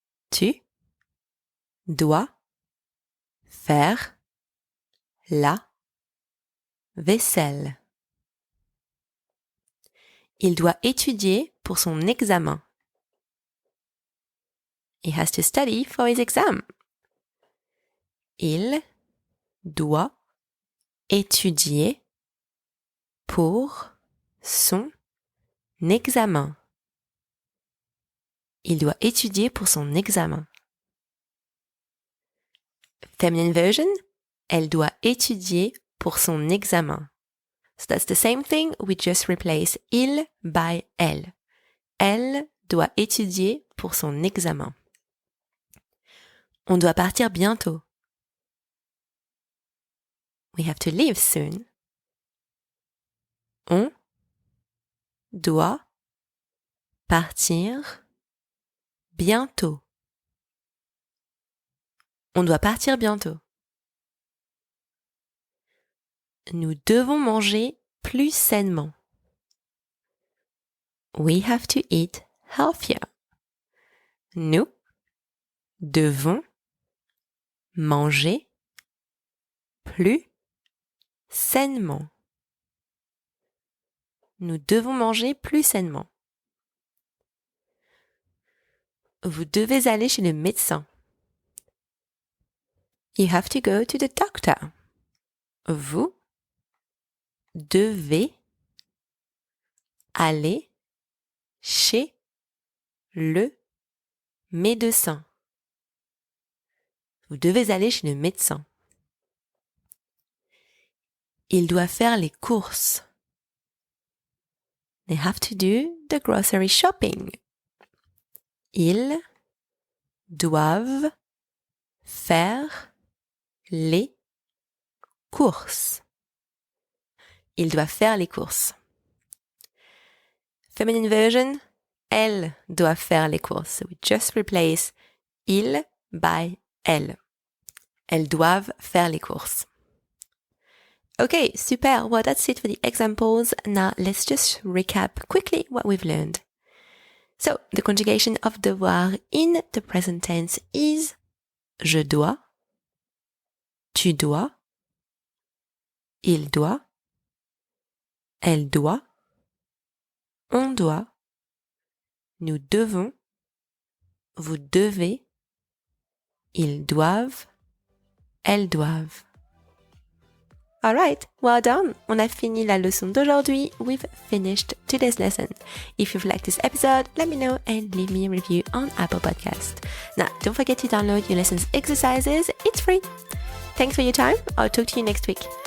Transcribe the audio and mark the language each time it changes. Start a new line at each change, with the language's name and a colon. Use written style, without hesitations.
French: Tu dois faire la vaisselle. Il doit étudier pour son examen.
English: He has to study for his exam.
French: Il doit étudier pour son examen. Il doit étudier pour son examen.
English: Feminine version,
French: elle doit étudier pour son examen.
English: So that's the same thing, we just replace il by elle.
French: Elle doit étudier pour son examen. On doit partir bientôt.
English: We have to leave soon.
French: On doit partir bientôt. On doit partir bientôt. Nous devons manger plus sainement.
English: We have to eat healthier.
French: Nous devons manger plus sainement. Nous devons manger plus sainement. Vous devez aller chez le médecin.
English: You have to go to the doctor.
French: Vous devez aller chez le médecin. Vous devez aller chez le médecin. Il doit faire les courses.
English: They have to do the grocery shopping.
French: Ils doivent faire les courses. Ils doivent faire les courses.
English: Feminine version,
French: elles doivent faire les courses.
English: So we just replace il by elles.
French: Elles doivent faire les courses.
English: Okay, super. Well, that's it for the examples. Now, let's just recap quickly what we've learned. So, the conjugation of devoir in the present tense is
French: je dois, tu dois, il doit, elle doit, on doit, nous devons, vous devez, ils doivent, elles doivent.
English: Alright, well done!
French: On a fini la leçon d'aujourd'hui.
English: We've finished today's lesson. If you've liked this episode, let me know and leave me a review on Apple Podcast. Now, don't forget to download your lessons exercises. It's free. Thanks for your time. I'll talk to you next week.